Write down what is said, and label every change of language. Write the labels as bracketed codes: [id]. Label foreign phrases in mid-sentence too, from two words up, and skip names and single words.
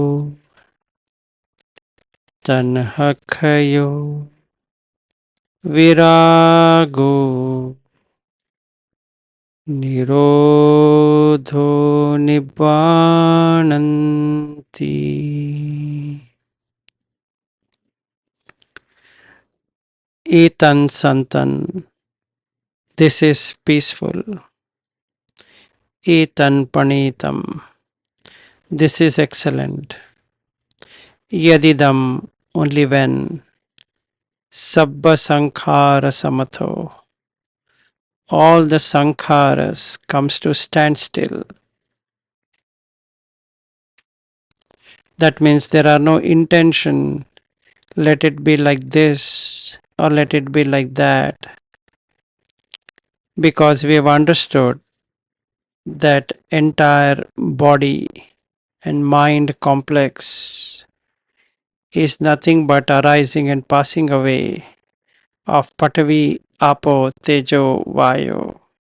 [pi] tanhakhayo virago nirodho nibbananti. Etan santan, [en] this is peaceful. [pi] Etan panitam, [en] this is excellent. Yadidam, only when. [pi] Sabba sankhara samatho, [en] all the sankharas comes to standstill. That means there are no intention, let it be like this or let it be like that, because we have understood that entire body and mind complex is nothing but arising and passing away of Patavi, Apo, Tejo, Vayu.